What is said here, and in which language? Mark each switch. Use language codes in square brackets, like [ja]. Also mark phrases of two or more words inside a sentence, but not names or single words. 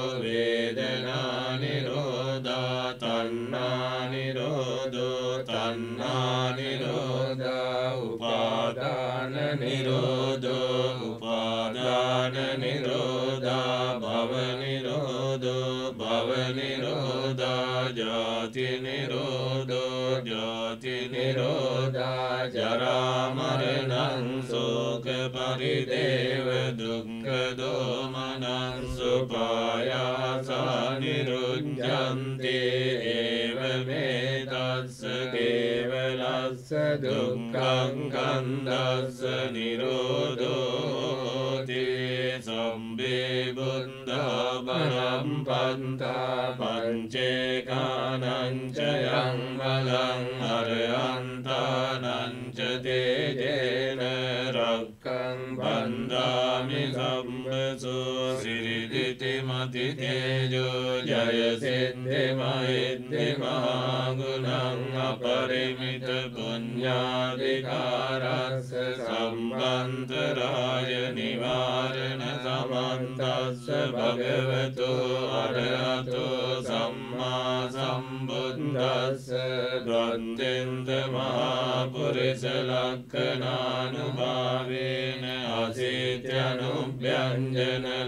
[pi] වේදනා නිරෝධා තණ්හා නිරෝධෝ තණ්හා නිරෝධා උපාදාන නිරෝධෝ උපාදාන නිරෝධා භව නිරෝධෝ භව නිරෝධා ජාති නිරෝධෝ ජාති නිරෝධා ජරා මරණං ශෝක පරිදේව දුක්ඛ දෝමනං සුපායාසා නිරුඤ්ජන්ති ඒව මේ තස්ස කේවලස්ස දුක්ඛං කන්දස්ස නිරෝධෝති සම්බේ බුද්ධා බලං පන්තා පංචේකානං ච යං බලං අරහන්තානං ච තේජේන රක්ඛං බන්දාමි සම්බසෝ සිරිදිති මති තේජෝ ජය සිද්ධි මහිද්දි මහාගුණං අපරිමිත පුඤ්ඤාධිකාරස්ස සම්බන්තරාය නිවාරණ සමන්තස්ස භගවතු අරහතෝ සම්මා සම්බුද්දස්ස ගන්තෙන්ද මහා පුරිස ලක්ඛනානුභාවේන අසීත්‍යනුභ්‍යංජන